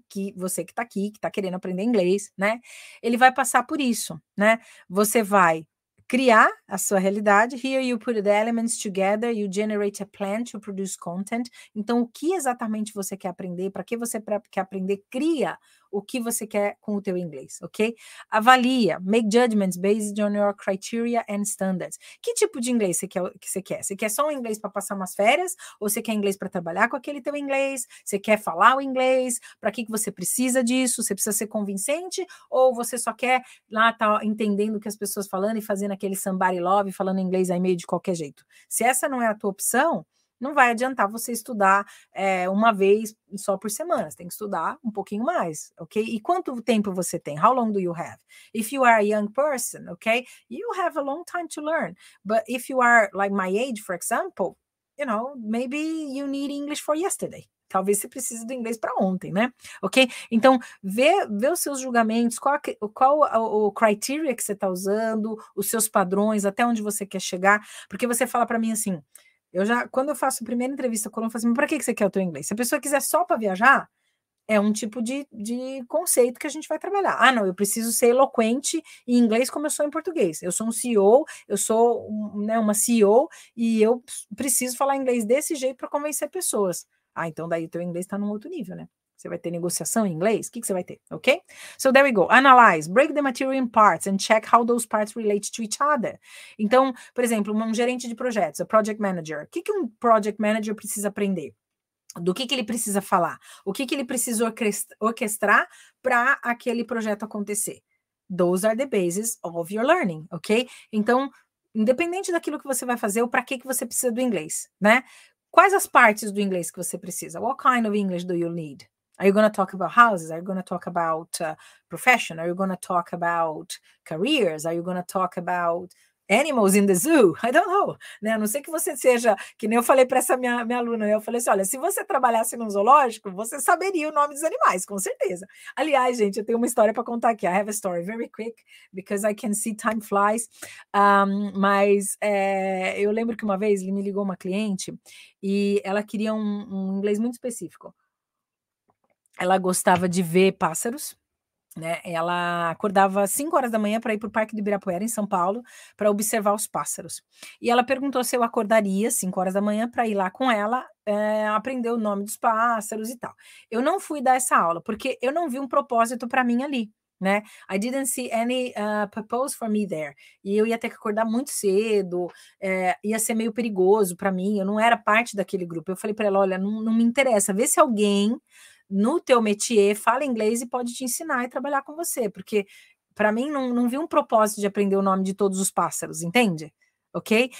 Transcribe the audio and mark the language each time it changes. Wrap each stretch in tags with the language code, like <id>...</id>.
<pt>Que você que está aqui, que está querendo aprender inglês, né? Ele vai passar por isso, né? Você vai criar a sua realidade.</pt> <en>Here you put the elements together, you generate a plan to produce content.</en> <pt>Então, o que exatamente você quer aprender? Para que você quer aprender? Cria o que você quer com o teu inglês, ok?</pt> <en>Avalia, make judgments based on your criteria and standards.</en> <pt>Que tipo de inglês você quer? Você quer só um inglês para passar umas férias? Ou você quer inglês para trabalhar com aquele teu inglês? Você quer falar o inglês? Para que você precisa disso? Você precisa ser convincente? Ou você só quer lá tá entendendo o que as pessoas falando e fazendo aquele somebody love, falando inglês aí meio de qualquer jeito? Se essa não é a tua opção, não vai adiantar você estudar uma vez só por semana. Você tem que estudar um pouquinho mais, ok? E quanto tempo você tem?</pt> <en>How long do you have? If you are a young person, okay, you have a long time to learn. But if you are like my age, for example, you know, maybe you need English for yesterday.</en> <pt>Talvez você precise do inglês para ontem, né? Ok? Então, vê os seus julgamentos, qual o criteria que você está usando, os seus padrões, até onde você quer chegar. Porque você fala para mim assim, quando eu faço a primeira entrevista com o aluno, eu falo assim, para que você quer o teu inglês? Se a pessoa quiser só para viajar, é um tipo de conceito que a gente vai trabalhar. Ah, não, eu preciso ser eloquente em inglês como eu sou em português. Eu sou um CEO, eu sou uma CEO e eu preciso falar inglês desse jeito para convencer pessoas. Ah, então daí o teu inglês está num outro nível, né? Você vai ter negociação em inglês? O que você vai ter?</pt> <en>Ok? So there we go. Analyze, break the material in parts and check how those parts relate to each other.</en> <pt>Então, por exemplo, um gerente de projetos, a project manager. O que um project manager precisa aprender? Do que ele precisa falar? O que ele precisa orquestrar para aquele projeto acontecer?</pt> <en>Those are the bases of your learning, ok?</en> <pt>Então, independente daquilo que você vai fazer, ou para que você precisa do inglês, né? Quais as partes do inglês que você precisa?</pt> <en>What kind of English do you need? Are you going to talk about houses? Are you going to talk about profession? Are you going to talk about careers? Are you going to talk about animals in the zoo? I don't know,</en> <pt>né? A não ser que você seja, que nem eu falei para essa minha aluna, eu falei assim, olha, se você trabalhasse num zoológico, você saberia o nome dos animais, com certeza. Aliás, gente, eu tenho uma história para contar aqui.</pt> <en>I have a story very quick, because I can see time flies.</en> <pt>Mas eu lembro que uma vez me ligou uma cliente e ela queria um inglês muito específico. Ela gostava de ver pássaros, né? Ela acordava às 5 horas da manhã para ir para o Parque do Ibirapuera, em São Paulo, para observar os pássaros. E ela perguntou se eu acordaria às 5 horas da manhã para ir lá com ela, aprender o nome dos pássaros e tal. Eu não fui dar essa aula, porque eu não vi um propósito para mim ali, né?</pt> <en>I didn't see any purpose for me there.</en> <pt>E eu ia ter que acordar muito cedo, ia ser meio perigoso para mim, eu não era parte daquele grupo. Eu falei para ela, olha, não me interessa, vê se alguém no teu métier fala inglês e pode te ensinar e trabalhar com você, porque para mim não vi um propósito de aprender o nome de todos os pássaros, entende? Ok?</pt>